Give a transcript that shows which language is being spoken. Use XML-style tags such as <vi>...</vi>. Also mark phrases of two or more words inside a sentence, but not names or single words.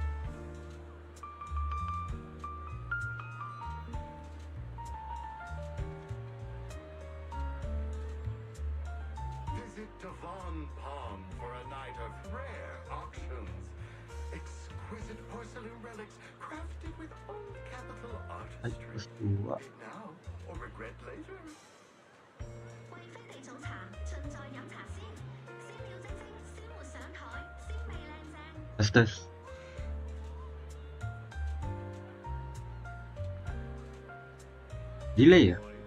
<en>Visit Devon Pond for a night of rare auctions. Exquisite porcelain relics crafted with old capital Ay, artistry. plus 2. Bid now or regret later.</en> <yue>為飛地早茶，盡在飲茶先。先要蒸蒸，鮮活上台，鮮味靚正。</yue> <id>Tes. Delay ya?</id>